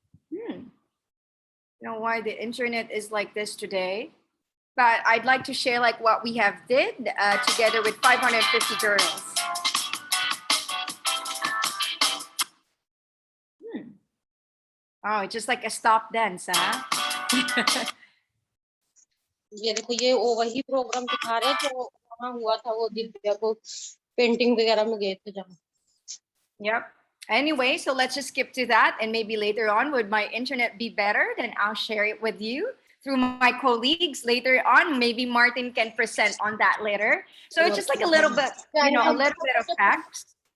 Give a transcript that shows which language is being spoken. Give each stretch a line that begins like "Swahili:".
English: You know why the internet is like this today? But I'd like to share like what we have did together with 550 girls. Oh, it's just like a stop dance, huh?
Hindi: ये देखो ये वो वही programme दिखा रहे हैं जो वहाँ हुआ था, वो दिव्या को पेंटिंग वगैरह में गए थे जहाँ.
English: Yep. Anyway, so let's just skip to that, and maybe later on, would my internet be better? Then I'll share it with you through my colleagues later on. Maybe Martin can present on that later. So it's just like a little bit, a little bit of facts.